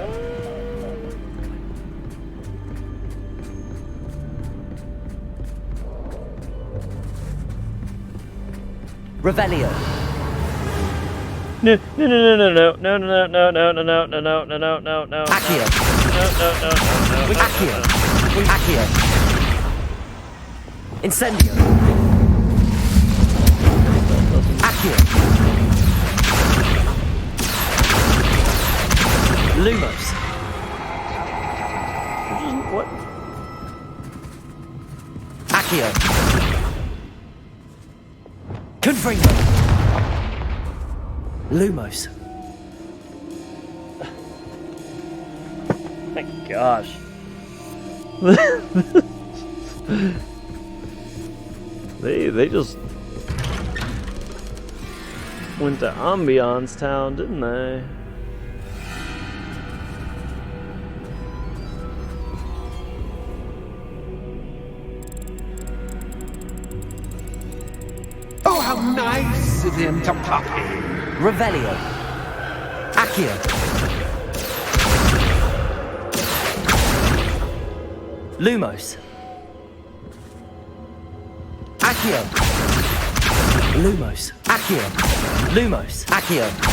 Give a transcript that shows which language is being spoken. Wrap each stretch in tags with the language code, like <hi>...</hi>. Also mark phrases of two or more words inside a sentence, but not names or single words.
<en>Revelio. no, no, no, no, no, no, no, no, no, no, no, no, no, no, no, no, no. Accio. No, no, no, no, no. Accio. Accio. Incendio. Accio. Lumos. What? Accio. Confringo. Lumos. My gosh. They just went to Ambiance Town, didn't they? Oh, how nice of him to pop in. Revelio. Accio. Lumos. Accio. Lumos. Accio. Lumos. Accio.</en>